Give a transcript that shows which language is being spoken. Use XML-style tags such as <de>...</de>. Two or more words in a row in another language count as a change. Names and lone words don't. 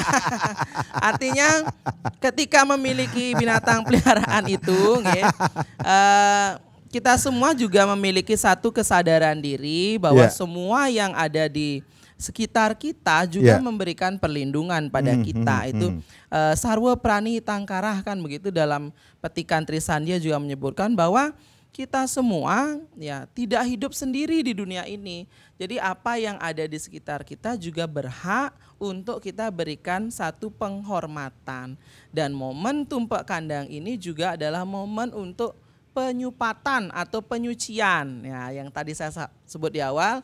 <id>Artinya ketika memiliki binatang peliharaan itu, kita semua juga memiliki satu kesadaran diri bahwa semua yang ada di sekitar kita juga memberikan perlindungan pada kita. Itu</id> <sa>sarwa prani tangkarah</sa> <id>kan begitu dalam petikan Trisandia juga menyebutkan bahwa kita semua ya tidak hidup sendiri di dunia ini. Jadi apa yang ada di sekitar kita juga berhak untuk kita berikan satu penghormatan. Dan momen tumpek kandang ini juga adalah momen untuk penyupatan atau penyucian ya yang tadi saya sebut di awal.</id>